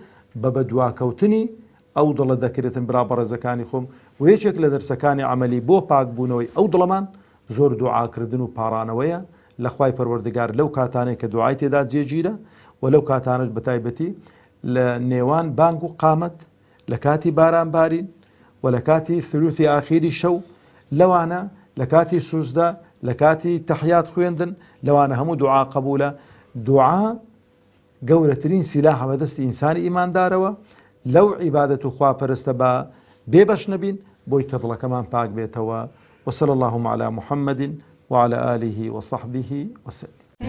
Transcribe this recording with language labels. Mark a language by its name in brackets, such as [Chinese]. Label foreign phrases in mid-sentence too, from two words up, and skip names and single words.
[Central Kurdish] بە قسە ناکرێ، بە بەدواکەوتنی ئەو دڵە دەکرێتن برا بەڕێزەکانی خۆم و یەکێک لە دەرسەکانی عملی بۆ پاکبوونەوەی ئەو دڵەمان زۆر دوعاکردن و پاڕانەوەیە لە خوای پەروەردگار لەو کاتانەی کە دوعای تێدا جێگیرە و لەو کاتانش بەتایبەتی لە نێوان بانگ و قامەت لە کاتی باران بارین و لە کاتی ثلوثی ئاخیری شەو لەوانە لە کاتی سوزدا لە کاتی تەحیات خوێندن لەوانە هەموو دوعا قبولە. دوعا گەورەترین سیلاحە بەدەستی ئینسانی ئیماندارەوە لەو عیبادەت و خواپەرستە بە بێبەش نەبین بۆی کە دڵەکەمان پاک بێتەوە. [Arabic] وصلى اللهم على محمد وعلى آله وصحبه وسلم.